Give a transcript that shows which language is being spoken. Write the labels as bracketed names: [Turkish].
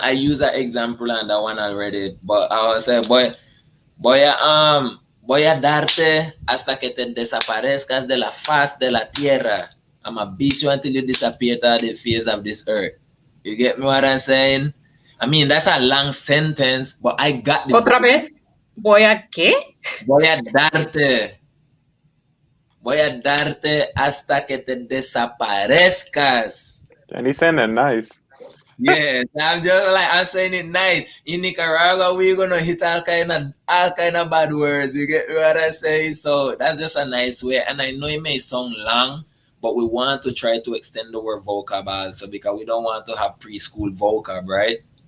[English] I use that example and that one already, but I will say, [Spanish] voy a darte hasta que te desaparezcas de la faz de la tierra. [English] I'm gonna beat you until you disappear to the face of this earth. You get me what I'm saying? I mean, that's a long sentence, but I got the. [Spanish] Otra vez. ¿Voy a qué? Voy a darte hasta que te desaparezcas. [English] And he's saying it nice. Yeah, I'm saying it nice. In Nicaragua, we're gonna hit all kind of bad words. You get what I say? So that's just a nice way. And I know it may sound long, but we want to try to extend the word vocab also because we don't want to have preschool vocab, right?